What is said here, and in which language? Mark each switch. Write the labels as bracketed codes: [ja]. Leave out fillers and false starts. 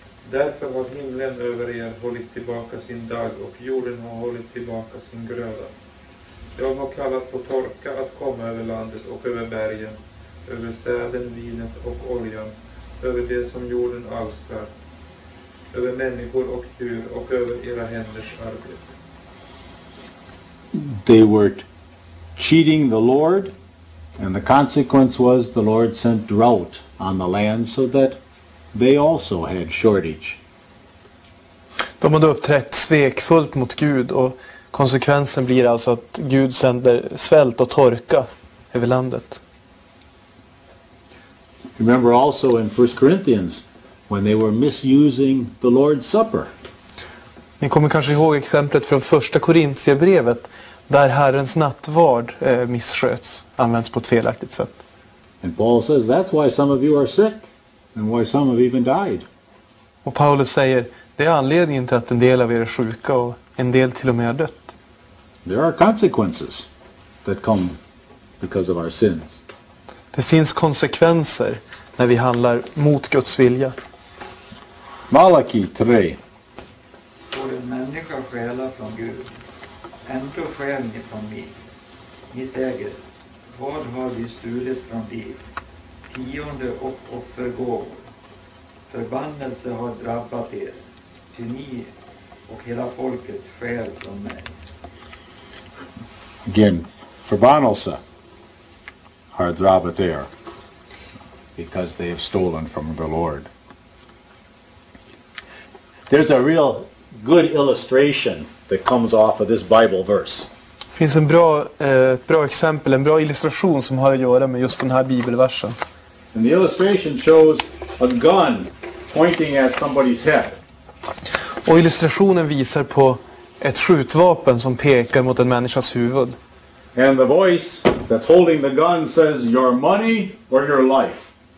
[sv] Därför har himlen över er hållit tillbaka sin dag, och jorden har hållit tillbaka sin gröda. Jag har kallat på torka att komma över landet och över bergen, över säden, vinet och oljan, över det som jorden alstrar, över människor och djur och över era händers arbete. [en] They were cheating the Lord, and the consequence was the Lord sent drought on the land so that they also had shortage. [sv] De hade uppträtt svekfullt mot Gud, och konsekvensen blir alltså att Gud sänder svält och torka över landet. [en] Remember also in 1 Corinthians when they were misusing the Lord's Supper. [sv] Ni kommer kanske ihåg exemplet från första Korintierbrevet där Herrens nattvard missköts, används på ett felaktigt sätt. [en] And Paul says that's why some of you are sick and why some have even died. [sv] Och Paulus säger, det är anledningen till att en del av er är sjuka och en del till och med har dött. [en] There are consequences that come because of our sins. [sv] Det finns konsekvenser när vi handlar mot Guds vilja. Malaki 3. Får en människa stjäla från Gud, ändå stjäl ni från mig. Ni säger, vad har vi stulit från dig? Tionde och offergåvor. Förbannelse har drabbat er, ty ni och hela folket stjäl från mig. [en] Again, [sv] förbannelse har drabbat er [en] because they have stolen from the Lord. There's a real good illustration that comes off of this Bible verse. [sv] Det finns ett bra exempel, en bra illustration som har att göra med just den här bibelversen. [en] And the illustration shows a gun pointing at somebody's head. [sv] Och illustrationen visar på ett skjutvapen som pekar mot en människas huvud. [en] And the voice that's holding the gun says, your money or your life.